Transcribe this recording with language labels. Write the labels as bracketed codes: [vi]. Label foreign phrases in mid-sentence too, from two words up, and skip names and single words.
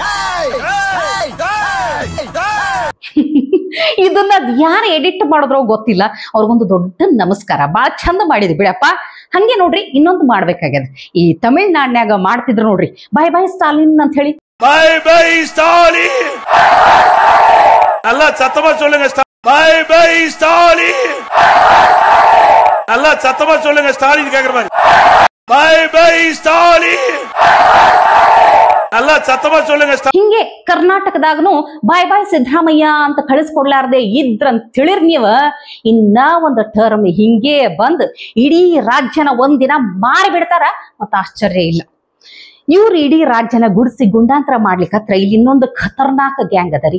[kn] ಇದನ್ನ ಯಾರು ಎಡಿಟ್ ಮಾಡಿದ್ರೋ ಗೊತ್ತಿಲ್ಲ, ಅವ್ರಿಗೊಂದು ದೊಡ್ಡ ನಮಸ್ಕಾರ. ಬಾಳ ಚಂದ ಮಾಡಿದ್ವಿ ಬಿಡಪ್ಪ. ಹಂಗೆ ನೋಡ್ರಿ ಇನ್ನೊಂದು ಮಾಡ್ಬೇಕಾಗ್ಯದ. ಈ ತಮಿಳ್ನಾಡಿನ್ಯಾಗ ಮಾಡ್ತಿದ್ರು ನೋಡ್ರಿ, [en] bye bye [kn] ಸ್ಟಾಲಿನ್ ಅಂತ ಹೇಳಿ. [en] bye bye [kn] ಸ್ಟಾಲಿನ್ ಅಲ್ಲ [ta] சத்தமா சொல்லுங்க. [en] bye bye [ta] ஸ்டாலின் நல்லா சத்தமா சொல்லுங்க. ஸ்டாலின் கேக்குற மாதிரி [en] bye bye [ta] ஸ்டாலின் நல்லா சத்தமா சொல்லுங்க. [kn] ಹಿಂಗೆ ಕರ್ನಾಟಕದಾಗನು [en] bye bye [kn] ಸಿದ್ದರಾಮಯ್ಯ ಅಂತ ಕಳಿಸ್ಕೊಡ್ಲಾರ್ದೆ ಇದ್ರಂತ ತಿಳಿರ್ ನೀವ, ಇನ್ನ ಒಂದು ಟರ್ಮ್ ಹಿಂಗೆ ಬಂದ್ ಇಡೀ ರಾಜ್ಯನ ಒಂದಿನ ಮಾರಿಬಿಡ್ತಾರ, ಮತ್ತ ಆಶ್ಚರ್ಯ ಇಲ್ಲ. ಇವ್ರು ಇಡೀ ರಾಜ್ಯನ ಗುಡಿಸಿ ಗುಂಡಾಂತರ ಮಾಡ್ಲಿಕ್ಕತ್ರ ಇಲ್ಲಿ ಇನ್ನೊಂದು ಖತರ್ನಾಕ್ ಗ್ಯಾಂಗ್ ಅದರಿ.